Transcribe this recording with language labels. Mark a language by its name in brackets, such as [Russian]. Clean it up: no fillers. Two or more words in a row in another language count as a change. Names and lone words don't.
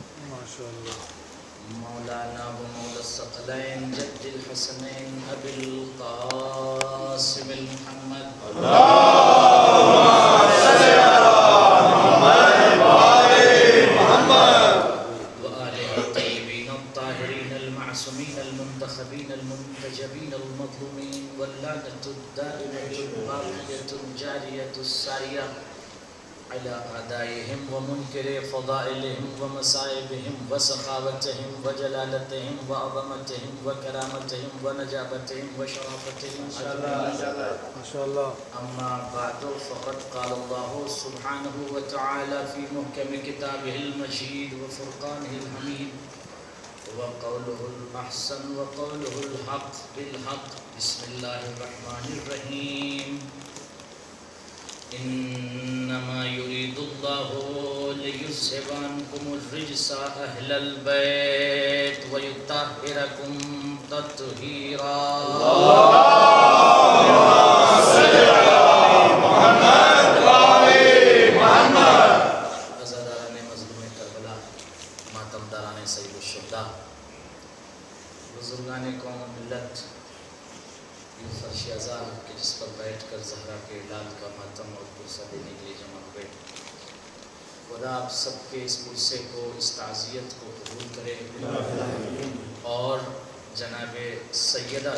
[Arabic] مولانا ومولى الثقلين جد الحسنين أبي القاسم المحمد اللهم صل على محمد وآل محمد وآله الطيبين الطاهرين المعصومين المنتخبين المنتجبين المطهرين المظلومين واللعنة الدائمة الباقية الجارية السارية على أعدائهم ومنكر فضائلهم ومصائبهم وسخاوتهم وجلالتهم وعظمتهم وكرامتهم ونجابتهم وشرافتهم ما شاء الله. أما بعد فقد قال الله سبحانه وتعالى في محكم كتابه المجيد وفرقانه الحميد وقوله الأحسن وقوله الحق بالحق بسم الله الرحمن الرحيم إنما يريد الله ليذهب عنكم الرجس أهل البيت ويطهركم تطهيرا [Urdu] عزاداران مظلوم کربلا ماتمداران سید الشہداء بزرگان قوم ملت یہ فرش ازا کہ جس پر بیٹھ کر زہرا کے اعلان کا ماتم اور پرسہ دینے کے لیے جمع ہوئے خدا آپ سب کے اس پرسے کو اس تعزیت کو قبول کرے اور جناب سیدہ